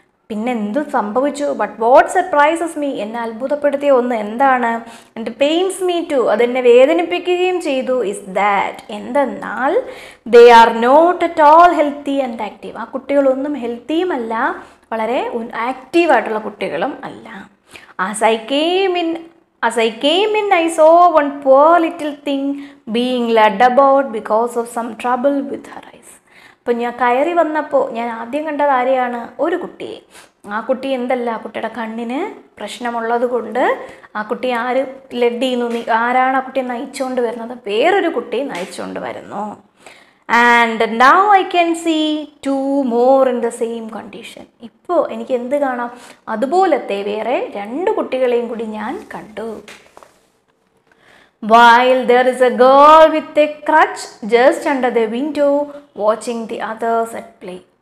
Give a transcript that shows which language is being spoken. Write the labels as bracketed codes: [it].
[ml] പിന്നെ എന്തു സംഭവിച്ചു, [en] but what surprises me, [ml] എന്നെ അത്ഭുതപ്പെടുത്തിയ ഒന്ന് എന്താണ്, [en] and pains me too, [ml] അതെന്നെ വേദനിപ്പിക്കുകയും ചെയ്തു, [en] is that [ml] എന്തെന്നാൽ [en] They are not at all healthy and active. [ml] ആ കുട്ടികളൊന്നും ഹെൽത്തിയുമല്ല, വളരെ ആക്റ്റീവായിട്ടുള്ള കുട്ടികളും അല്ല. [en] As I came in, I saw one poor little thing being led about because of some trouble with her eyes. [ml] അപ്പോൾ ഞാൻ കയറി വന്നപ്പോൾ ഞാൻ ആദ്യം കണ്ടത് ആരെയാണ്, ഒരു കുട്ടിയെ. ആ കുട്ടി എന്തല്ല, ആ കുട്ടിയുടെ കണ്ണിന് പ്രശ്നമുള്ളത് കൊണ്ട് ആ കുട്ടി ആര് ലെഡ് ചെയ്യുന്നു, ആരാണ് ആ കുട്ടിയെ നയിച്ചുകൊണ്ട് വരുന്നത്, വേറൊരു കുട്ടി നയിച്ചുകൊണ്ട് വരുന്നു. [en] And now I can see 2 more in the same condition. [ml] ഇപ്പോൾ എനിക്ക് എന്ത് കാണാം, അതുപോലത്തെ വേറെ 2 കുട്ടികളെയും കൂടി ഞാൻ കണ്ടു. [en] While there is a girl with a crutch just under the window watching the others at play.